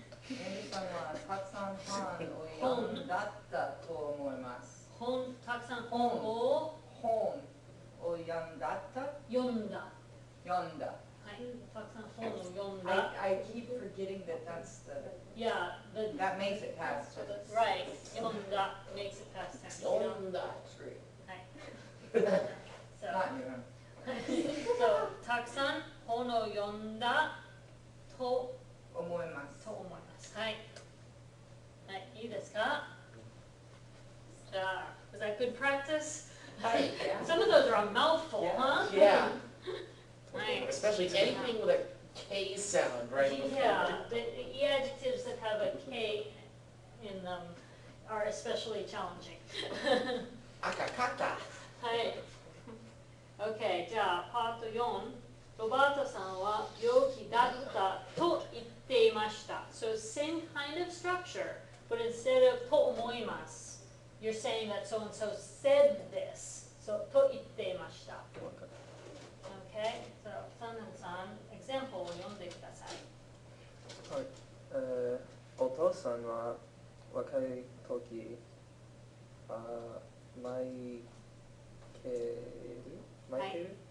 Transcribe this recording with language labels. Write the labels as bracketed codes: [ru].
[ja] エミさんはたくさん本を読んだったと思います。たくさん本を読んだ。はい、たくさん本を読んだ。 [en] I keep forgetting that that's the. Yeah, that makes it past tense. Right, 読んだ makes it past tense. [ja] 読んだ。はい。 [en] Not you. [ja] So, たくさん本この読んだと思います。思います。はい。はい、いいですか？ [en] じゃあ、is that good practice? Yeah. Some of those are a mouthful, huh? Yeah. Right. Especially anything with a K sound, right? Yeah, the adjectives that have a K in them are especially challenging. Akakata. [ja] はい。OK、じゃあ、パート4。ロバートさんは病気だったと言っていました。 [en] So same kind of structure, but instead of [ja] と思います。 [en] You're saying that so and so said this. [ja] So と言っていました。OK、so サンナさん、example を読んでください。はい。お父さんは若い時、マイケル